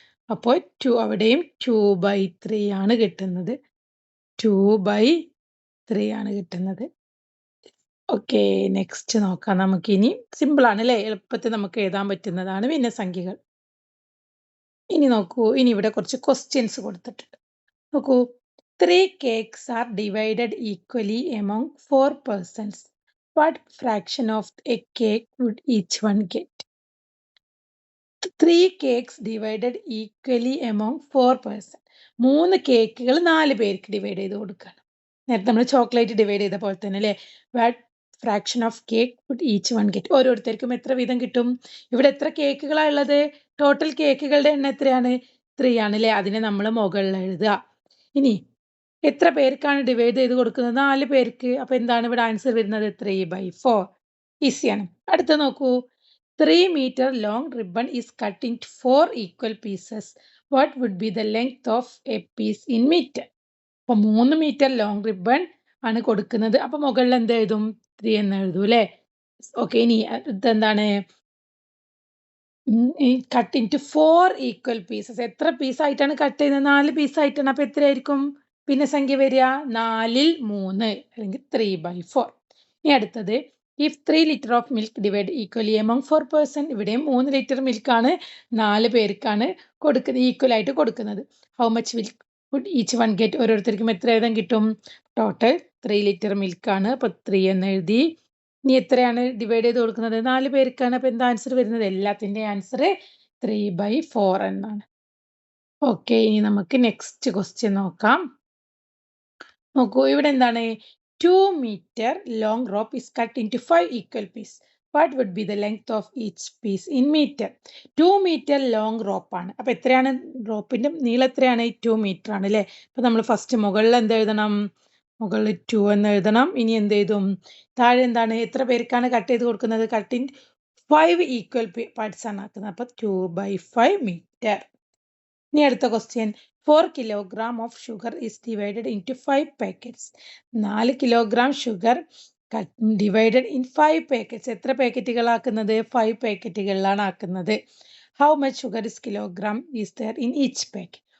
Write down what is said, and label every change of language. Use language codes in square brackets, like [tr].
[ml] അപ്പോൾ അവിടെയും 2/3 ആണ് കിട്ടുന്നത്. 2/3 ആണ് കിട്ടുന്നത്. ഓക്കെ, നെക്സ്റ്റ് നോക്കാം നമുക്കിനി. സിമ്പിൾ ആണ് അല്ലേ? എളുപ്പത്തിൽ നമുക്ക് എഴുതാൻ പറ്റുന്നതാണ് ഭിന്നസംഖ്യകൾ. ഇനി നോക്കൂ, ഇനി ഇവിടെ കുറച്ച് ക്വസ്റ്റ്യൻസ് കൊടുത്തിട്ടുണ്ട്. നോക്കൂ, [en] 3 cakes are divided equally among 4 persons. What fraction of a cake would each one get? 3 cakes divided equally among 4 persons. [ml] 3 കേക്കുകൾ 4 പേർക്ക് ഡിവൈഡ് ചെയ്ത് കൊടുക്കുകയാണ്. നേരത്തെ നമ്മൾ ചോക്ലേറ്റ് ഡിവൈഡ് ചെയ്ത പോലെ തന്നെ അല്ലേ? [en] What fraction of cake would each one get? [ml] ഓരോരുത്തർക്കും എത്ര വീതം കിട്ടും? ഇവിടെ എത്ര കേക്കുകളാണ് ഉള്ളത്? ടോട്ടൽ കേക്കുകളുടെ എണ്ണം എത്രയാണ്? 3 ആണ് അല്ലേ? അതിനെ നമ്മൾ മുകളിൽ എഴുതുക. ഇനി എത്ര പേർക്കാണ് ഡിവൈഡ് ചെയ്ത് കൊടുക്കുന്നത്? 4 പേർക്ക്. അപ്പൊ എന്താണ് ഇവിടെ ആൻസർ വരുന്നത്? 3/4. ഈസിയാണ്. അടുത്ത നോക്കൂ, [en] 3 meter long ribbon is cut into 4 equal pieces. What would be the length of a piece in meter? [ml] അപ്പൊ 3 മീറ്റർ ലോങ് റിബൺ ആണ് കൊടുക്കുന്നത്. അപ്പൊ മുകളിൽ എന്ത് എഴുതും? 3 എന്ന് എഴുതും അല്ലേ? ഓക്കെ, ഇനി ഇതെന്താണ്? [en] Cut into 4 equal pieces. [ml] എത്ര പീസായിട്ടാണ് കട്ട് ചെയ്യുന്നത്? 4 പീസായിട്ടാണ്. അപ്പൊ എത്രയായിരിക്കും പിന്നെ സംഖ്യ വരിക? 4ൽ 3 അല്ലെങ്കിൽ 3/4. ഇനി അടുത്തത്, [en] If 3 litre of milk divide equally among 4 person. [ml] ഇവിടെയും 3 ലിറ്റർ മിൽക്കാണ് 4 പേർക്കാണ് കൊടുക്കുന്നത്, ഈക്വൽ ആയിട്ട് കൊടുക്കുന്നത്. [en] How much milk would each one get? [ml] ഓരോരുത്തർക്കും എത്ര വീതം കിട്ടും? Total 3 litre മിൽക്കാണ്. അപ്പൊ 3 എന്ന് എഴുതി. ഇനി എത്രയാണ് ഡിവൈഡ് ചെയ്ത് കൊടുക്കുന്നത്? 4 പേർക്കാണ്. അപ്പൊ എന്താ ആൻസർ വരുന്നത്? എല്ലാത്തിൻ്റെ ആൻസർ 3/4 എന്നാണ്. ഓക്കെ, ഇനി നമുക്ക് നെക്സ്റ്റ് ക്വസ്റ്റ്യൻ നോക്കാം. നോക്കൂ, ഇവിടെ എന്താണ്? [en] 2 meter long rope is cut into 5 equal pieces. What would be the length of each piece in meter? 2 meter long rope [ml] ആണ്. അപ്പൊ എത്രയാണ്? റോപ്പിന്റെ നീളം എത്രയാണ്? 2 meter ആണ് അല്ലേ? അപ്പൊ നമ്മൾ ഫസ്റ്റ് മുകളിൽ എന്ത് എഴുതണം? മുകളിൽ 2 എന്ന് എഴുതണം. ഇനി എന്ത് എഴുതും? താഴെ എന്താണ്? എത്ര പേർക്കാണ് കട്ട് ചെയ്ത് കൊടുക്കുന്നത്? [en] cut in 5 equal parts [ml] ആണ് ആക്കുന്നത്. അപ്പൊ 2/5 meter. ഇനി അടുത്ത question, [en] 4 kilogram of sugar is divided into 5 packets. 4 kilogram sugar divided in 5 packets. [ml] എത്ര പാക്കറ്റുകളാക്കുന്നത്? 5 പാക്കറ്റുകളിലാണ് ആക്കുന്നത്. [en] How much sugar is kilogram is there in each packet?